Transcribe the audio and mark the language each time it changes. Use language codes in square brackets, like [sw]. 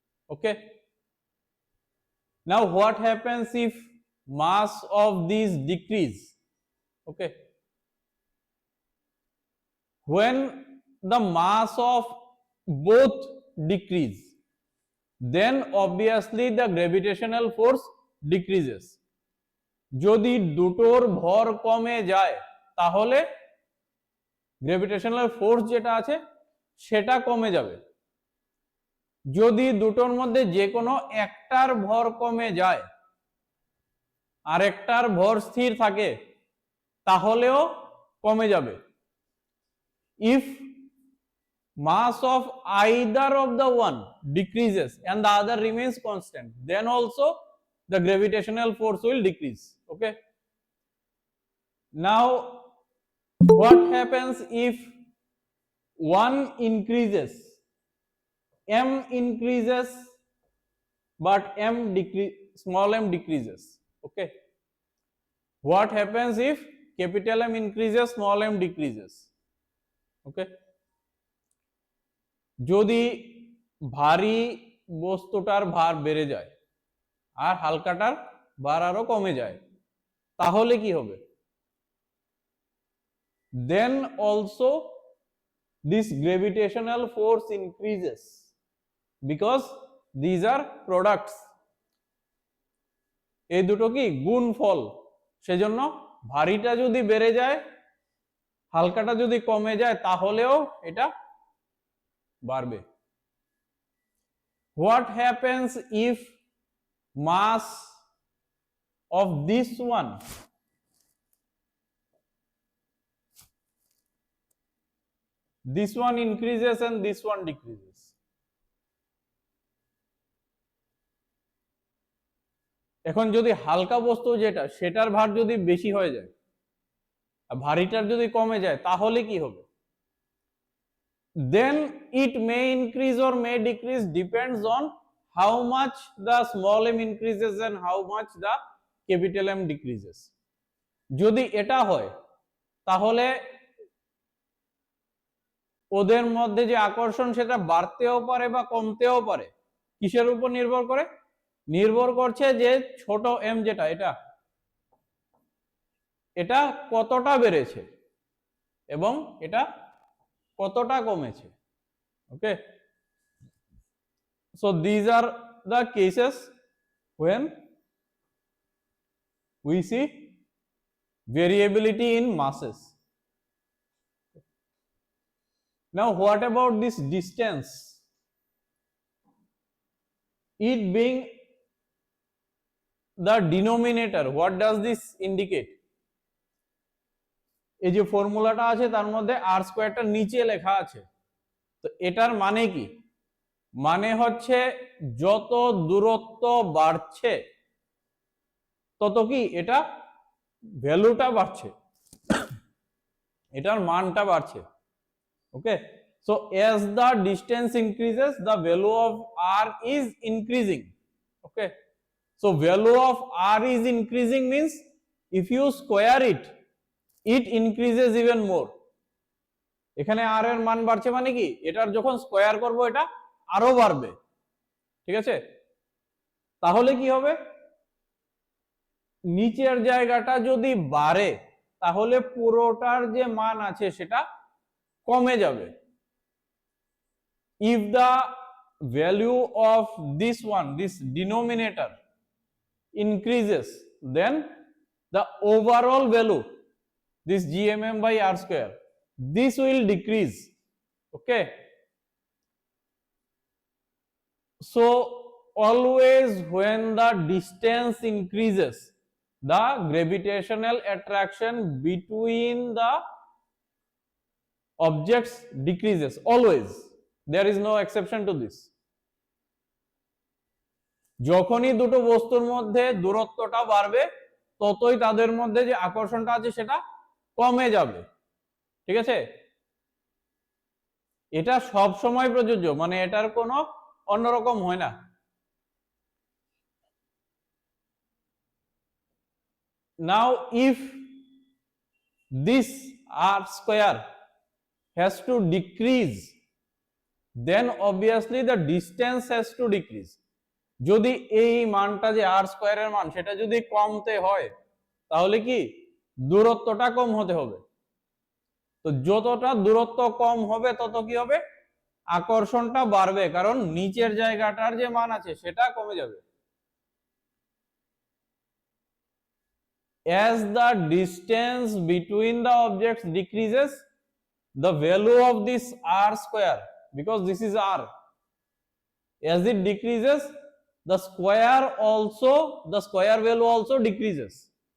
[en] Okay, now what happens if mass of these decrease? Okay, when the mass of both decrease, then obviously the gravitational force decreases. [bn] যদি দুটোর ভর কমে যায় তাহলে gravitational force যেটা আছে সেটা কমে যাবে। যদি দুটোর মধ্যে যে কোনো একটার ভর কমে যায় আর একটার ভর স্থির থাকে তাহলেও কমে যাবে। [en] if mass of either of the one decreases and the other remains constant, then also the gravitational force will decrease. Okay, now what happens if one increases, m increases but small m decreases? Okay, what happens if capital M increases, small m decreases? [bn] Okay, যদি ভারী বস্তুটার ভার বেড়ে যায় আর হালকাটার ভার আরো কমে যায় তাহলে কি হবে? [en] then also this gravitational force increases because these are products. [bn] এই দুটো কি গুণফল, সেজন্য ভারীটা যদি বেড়ে যায় হালকাটা যদি কমে যায় তাহলেও এটা বাড়বে। [en] what happens if mass of this one increases and this one decreases? [bn] এখন যদি হালকা বস্তু যেটা সেটার ভার যদি বেশি হয়ে যায় আর ভারীটার যদি কমে যায় তাহলে কি হবে? [en] then it may increase or may decrease, depends on how much the small m increases and how much the capital M decreases. [bn] যদি এটা হয় তাহলে ওদের মধ্যে যে আকর্ষণ সেটা বাড়তেও পারে বা কমতেও পারে। কিসের উপর নির্ভর করে? নির্ভর করছে যে ছোট m যেটা এটা কতটা বেড়েছে এবং এটা কতটা কমেছে। [en] Okay, so these are the cases when we see variability in masses. Now what about this distance? It being the denominator, what does this indicate? [bn] এই যে ফর্মুলাটা আছে তার মধ্যে r স্কয়ারটা নিচে লেখা আছে, তো এটার মানে কি? মানে হচ্ছে যত দূরত্ব বাড়ছে তত কি এটা ভ্যালুটা বাড়ছে, এটার মানটা বাড়ছে। [en] Okay, so as the distance increases the value of r is increasing. Okay, so value of r is increasing means if you square it increases even more. [bn] এখানে r এর মান বাড়ছে মানে কি এটার যখন স্কয়ার করব এটা আরো বাড়বে। ঠিক আছে, তাহলে কি হবে? নিচের জায়গাটা যদি বাড়ে তাহলে পুরোটার যে মান আছে সেটা কমে যাবে। [en] if the value of this denominator increases, then the overall value, this gmm by r square, this will decrease. Okay, so always when the distance increases the gravitational attraction between the objects decreases, always, there is no exception to this. [bn] যখনই দুটো বস্তুর মধ্যে দূরত্বটা বাড়বে ততই তাদের মধ্যে যে আকর্ষণটা আছে সেটা কমে যাবে। ঠিক আছে, এটা সব সময় প্রযোজ্য, মানে এটার কোনো অন্যরকম হয় না। [en] Now if this r square has to decrease, then obviously the distance has to decrease. [bn] যদি এই মানটা যে r স্কয়ারের মান সেটা যদি কমতে হয় তাহলে কি দূরত্বটা কম হতে হবে। তো যতটা দূরত্ব কম হবে তত কি হবে, আকর্ষণটা বাড়বে, কারণ নিচের জায়গাটার যে মান আছে সেটা কমে যাবে। [en] As the distance between the objects decreases, the value of this r square, because this is r, as it decreases, the square value also decreases.